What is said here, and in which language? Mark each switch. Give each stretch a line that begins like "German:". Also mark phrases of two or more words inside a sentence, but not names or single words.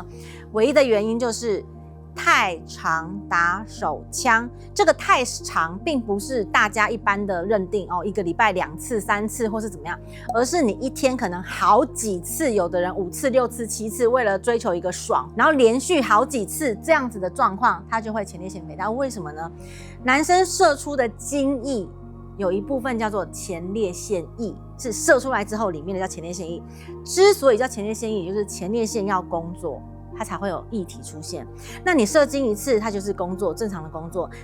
Chinese: 唯一的原因就是太常打手槍。這個太常並不是大家一般的認定哦，一個禮拜2次、3次或是怎麼樣，而是你一天可能好幾次，有的人5次、6次、7次，為了追求一個爽，然後連續好幾次這樣子的狀況，它就會前列腺肥大。為什麼呢？男生射出的精液有一部分叫做前列腺液，是射出來之後裡面的叫前列腺液。之所以叫前列腺液，也就是前列腺要工作，它才會有液體出現。那你射精一次，它就是工作，正常的工作。